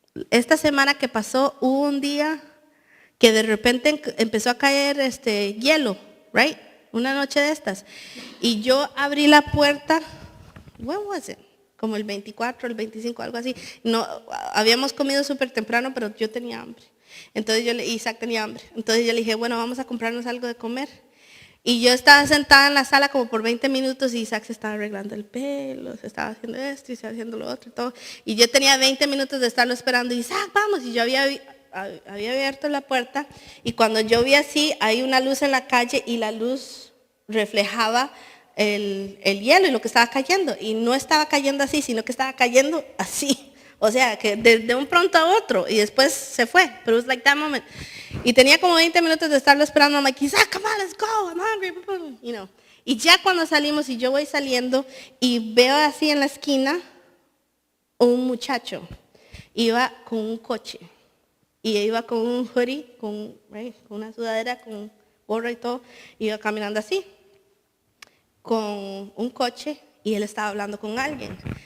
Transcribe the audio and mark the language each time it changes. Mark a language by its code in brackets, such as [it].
[es] Esta semana que pasó, hubo un día que de repente empezó a caer hielo, right? Una noche de estas. Y yo abrí la puerta, [en] when was it? [es] Como el 24, el 25, algo así. No, habíamos comido súper temprano, pero yo tenía hambre. Entonces Isaac tenía hambre. Entonces yo le dije, bueno, vamos a comprarnos algo de comer. Y yo estaba sentada en la sala como por 20 minutos y Isaac se estaba arreglando el pelo, se estaba haciendo esto y se estaba haciendo lo otro y todo. Y yo tenía 20 minutos de estarlo esperando y Isaac, vamos. Y yo había abierto la puerta y cuando yo vi así, hay una luz en la calle y la luz reflejaba el hielo y lo que estaba cayendo. Y no estaba cayendo así, sino que estaba cayendo así. O sea, que de un pronto a otro y después se fue. [en] Pero it was like that moment. [es] Y tenía como 20 minutos de estarlo esperando. [en] I'm like, Isaac, come on, let's go, I'm hungry. You know. [es] Y ya cuando salimos y yo voy saliendo y veo así en la esquina un muchacho. Iba con un coche. Y iba con un hoodie, con una sudadera, con gorra y todo. Iba caminando así, con un coche y él estaba hablando con alguien.